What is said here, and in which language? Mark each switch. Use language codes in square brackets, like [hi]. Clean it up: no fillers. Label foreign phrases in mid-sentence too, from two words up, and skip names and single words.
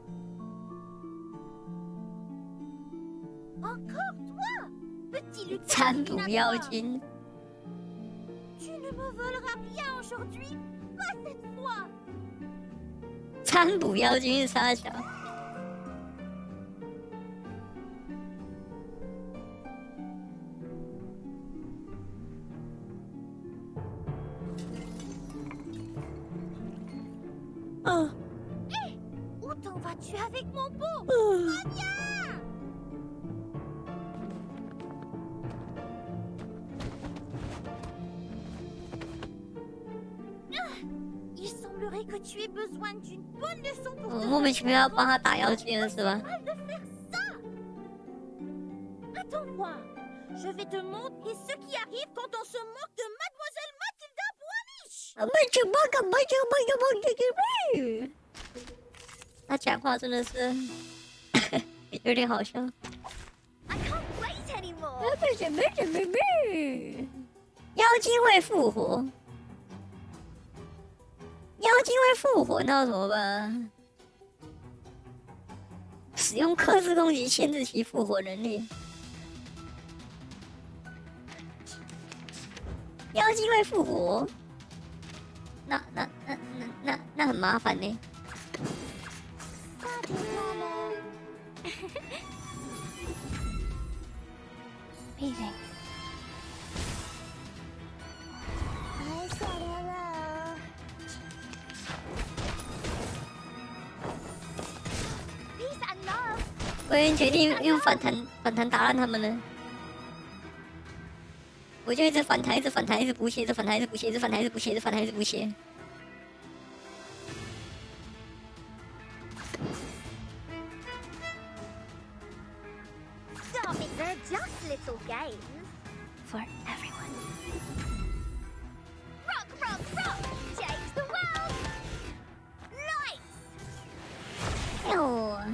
[fr] Encore toi, petit Lucas. [zh] 占卜妖精。 [fr] Tu ne me voleras rien aujourd'hui, pas cette fois. [zh] 占卜妖精是啥小？ [fr] Hé, où t'en vas-tu avec mon pot? Reviens! Il semblerait que tu aies besoin d'une bonne leçon pour te [zh] 莫名其妙要帮他打妖精了是吧？ [fr] Attends-moi, je vais te montrer ce qui arrive quand on se moque de Mademoiselle Mathilda Boaniche. [zh] 他讲话真的是有点好笑。 [en] I can't wait anymore. [zh] 妖精会复活，妖精会复活，那要怎么办？使用克制攻击限制其复活能力。妖精会复活，那很麻烦呢。 [en] Amazing. I said hello. Peace and love. [zh] 我已经决定用反弹打烂他们了。我就一直反弹，一直反弹，一直补血，一直反弹，一直补血，一直反弹，一直补血，一直反弹，一直补血。 [en] Stop it. They're just little games. For everyone. Rock, rock, rock. Change the world. Lights. [zh] 哟。